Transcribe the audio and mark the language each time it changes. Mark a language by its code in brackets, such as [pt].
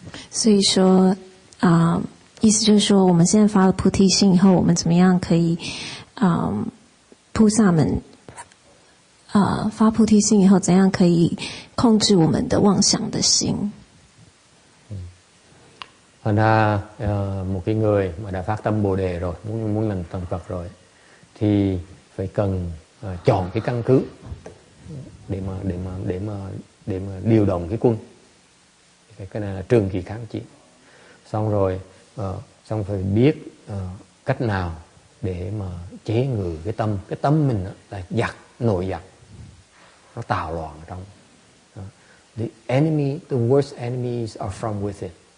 [zh] 所以说意思就是说，我们现在发了菩提心以后，我们怎么样可以菩萨们发菩提心以后，怎样可以控制我们的妄想的心？ [vi] Thành ra một cái người mà đã phát tâm Bồ đề rồi, muốn làm thành Phật rồi, thì phải cần chọn cái căn cứ để mà điều động cái quân. Cái này là trường kỳ kháng chiến. Xong rồi xong phải biết cách nào để mà chế ngự cái tâm mình là giặc, nội giặc, nó tạo loạn ở trong. [en] The worst enemies are from within.